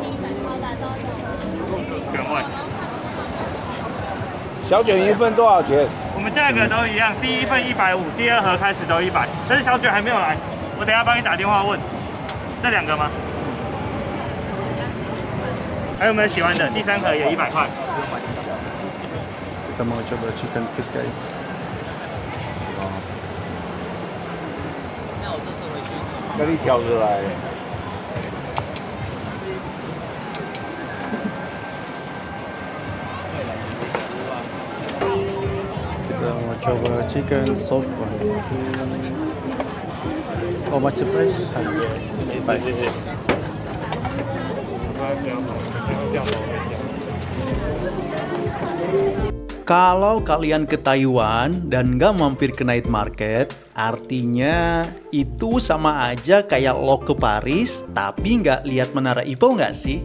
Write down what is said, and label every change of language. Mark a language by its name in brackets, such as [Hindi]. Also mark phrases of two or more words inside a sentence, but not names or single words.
[Chinese] 小卷一份多少钱？我们价格都一样，第一份150，第二盒开始都100。但是小卷还没有来，我等一下帮你打电话问。这2个吗？还有没有喜欢的？第3盒也100块。 [Indonesian] Kita mau coba [English] chicken feet, [Indonesian] guys. [Chinese] 那我这次回去。那你挑出来。 [Indonesian] Kita mau coba [English] chicken soft one. How much the price? 100. [Chinese] 谢谢。 [Indonesian] Kalau kalian ke Taiwan dan nggak mampir ke [English] night market, [Indonesian] artinya itu sama aja kayak lo ke Paris tapi nggak lihat Menara Eiffel nggak sih?